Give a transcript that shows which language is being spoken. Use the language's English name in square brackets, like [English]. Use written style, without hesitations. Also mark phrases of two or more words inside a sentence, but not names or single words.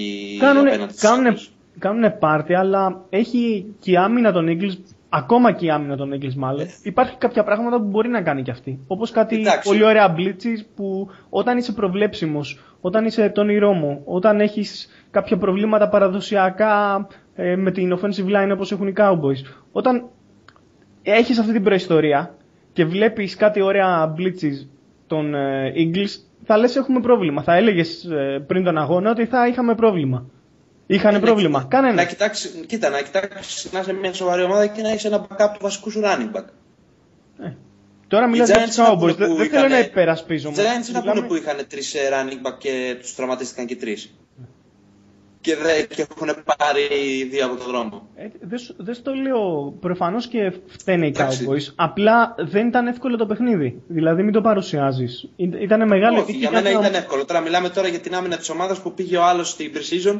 [Greek] κάνουν πάρτι, αλλά έχει και η άμυνα των Eagles. Ακόμα και η άμυνα των Eagles μάλλον. Υπάρχει κάποια πράγματα που μπορεί να κάνει κι αυτή. Όπως κάτι πολύ ωραία blitzes που όταν είσαι προβλέψιμος, όταν είσαι τον ηρόμο, όταν έχεις κάποια προβλήματα παραδοσιακά με την [English] offensive line [Greek] όπως έχουν οι Cowboys. Όταν έχεις αυτή την προϊστορία και βλέπεις κάτι ωραία blitzes των Eagles, θα λες έχουμε πρόβλημα. Θα έλεγες πριν τον αγώνα ότι θα είχαμε πρόβλημα. Είχαν πρόβλημα. Κανένα. Να κοιτάξεις να είσαι μια σοβαρή ομάδα και να έχεις ένα backup του βασικού σου [English] running back. [Greek] Τώρα μιλάς για τους Cowboys. Δεν θέλω να υπερασπίζομαι. Οι Giants είναι αυτό που είχαν 3 [English] running back [Greek] και τους τραυματίστηκαν και 3. Και έχουν πάρει 2 από τον δρόμο. Δεν στο λέω. Προφανώς και φταίνε οι Cowboys. Απλά δεν ήταν εύκολο το παιχνίδι. Δηλαδή μην το παρουσιάζεις. Ήταν μεγάλη ευτυχία. Για μένα ήταν εύκολο. Τώρα μιλάμε για την άμυνα της ομάδας που πήγε ο άλλος στην pre-season.